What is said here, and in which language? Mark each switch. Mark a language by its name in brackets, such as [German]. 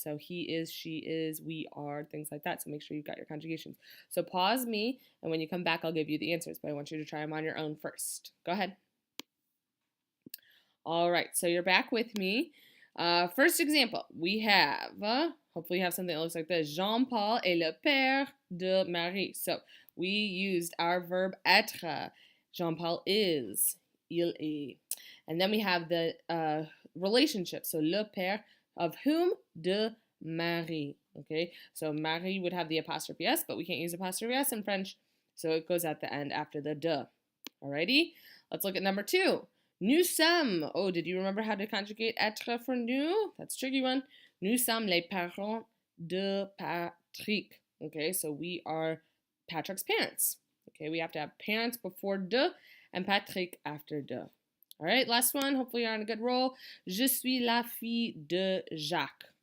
[English] So he is, she is, we are, things like that. So make sure you've got your conjugations. So pause me, and when you come back, I'll give you the answers, but I want you to try them on your own first. Go ahead. All right, so you're back with me. First example, we have, hopefully you have something that looks like this. [French] Jean-Paul est le père de Marie. [English] So we used our verb être. Jean-Paul is, [French] il est. [English] And then we have the relationship. So [French] le père [English] of whom? [French] De Marie. [English] Okay, so Marie would have the apostrophe S, but we can't use apostrophe S in French, so it goes at the end after the de. Alrighty, let's look at number 2. [French] Nous sommes. [English] Oh, did you remember how to conjugate être for nous? That's a tricky one. [French] Nous sommes les parents de Patrick. [English] Okay, so we are Patrick's parents. Okay, we have to have parents before de and Patrick after de. All right, last one. Hopefully you're on a good roll. [French] Je suis la fille de Jacques.